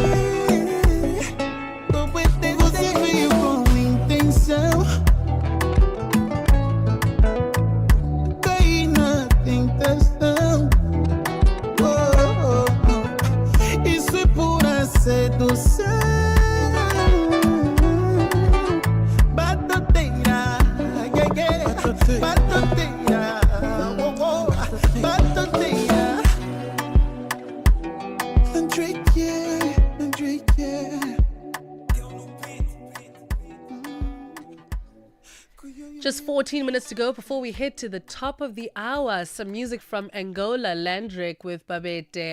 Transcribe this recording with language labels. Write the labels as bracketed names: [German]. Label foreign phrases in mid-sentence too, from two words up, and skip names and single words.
[Portuguese] Você veio com intenção, caí na tentação. Oh, oh, oh. Isso é pura sedução. Batoteira, yeah, yeah. Batoteira, oh, oh. Batoteira. André, yeah. [English] Just 14 minutes to go before we head to the top of the hour. Some music from Angola, Landrick with Babete.